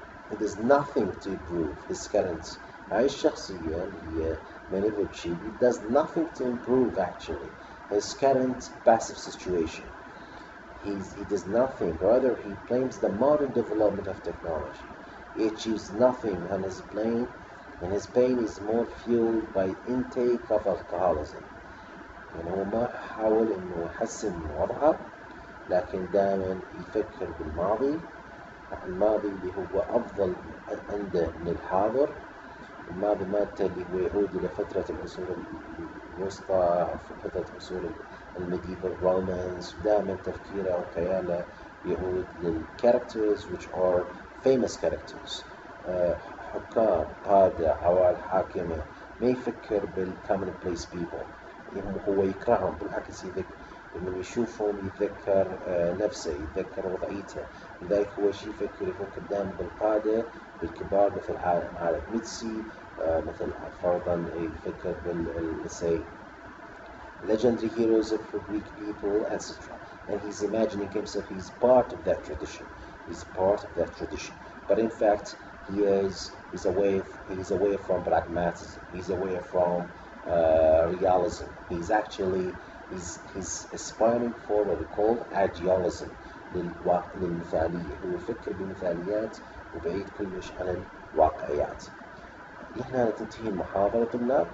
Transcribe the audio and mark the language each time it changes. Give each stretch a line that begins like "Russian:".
English: It does nothing to improve his current.
Arabic: هاي الشخصية هي
English: Miniver Cheevy does nothing to improve actually his current passive situation. He does nothing, rather he claims the modern development of technology. He achieves nothing, and his pain is more fueled by intake of alcoholism.
Arabic: هو ما حاول انه يحسن من وضعه، لكن دائما يفكر بالماضي اللي هو افضل عنده من الحاضر. الماضي مالته اللي هو يعود إلى فترة العصور الوسطى أو فترة عصور الميديفال رومانس. دائما تفكيره وخياله يعود للكاركترز
English: which are famous characters.
Arabic: حكام، قادة، عوائل حاكمة. ما يفكر بالcommon place people. هو يكرههم، بالعكس لما يشوفهم يتذكر نفسه، يتذكر وضعيته. لذلك هو شي يفكر يكون قدام بالقادة بالكبار مثل عالم ميتسي، مثل فرضا يفكر
English: say legendary heroes of Greek people, etc. And he's imagining himself, he's part of that tradition. He's part of that tradition. But in fact, he's away from pragmatism. He's away from realism. He's aspiring for what we call idealism
Arabic: للمثالية. هو يفكر بمثاليات وبعيد كلش عن الواقعيات. لهنا تنتهي المحاضرة طلاب.